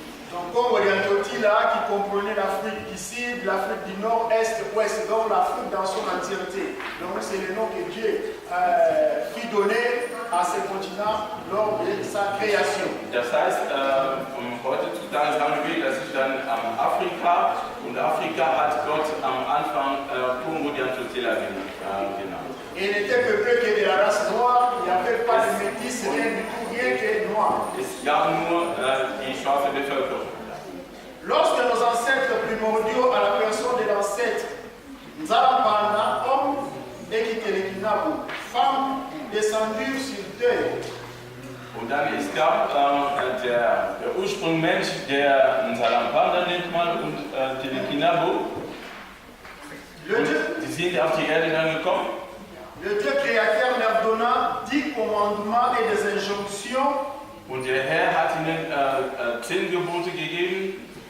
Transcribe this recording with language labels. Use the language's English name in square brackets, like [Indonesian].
[French] Donc Congo Orientotila qui comprenait l'Afrique du Sud, l'Afrique du Nord, Est, Ouest, donc l'Afrique dans son entièreté. Donc c'est le nom que Dieu fit donner à ce continent lors de sa création. [German] Das heißt, heutzutage sagen wir, das ist dann Afrika und Afrika hat Gott am Anfang Congo Orientotila genannt. [French] Et il n'était peuplé que de la race noire, il n'y avait pas de métis, rien du tout, rien que noir. [German] Es gab nur die schwarze Bevölkerung. [French] Lorsque nos ancêtres primordiaux, à la personne de l'ancêtre Nzalapana, hommes, et Kitelekinabu, femmes, descendirent sur terre. [German] Und dann es gab der Ursprungmensch, der Nzalampanda nennt man, und Telekinabo. Die sind auf die Erde dann gekommen. [French] Le Dieu créateur leur donna 10 commandements et des injonctions. [German] Und der Herr hat ihnen 10 Gebote gegeben.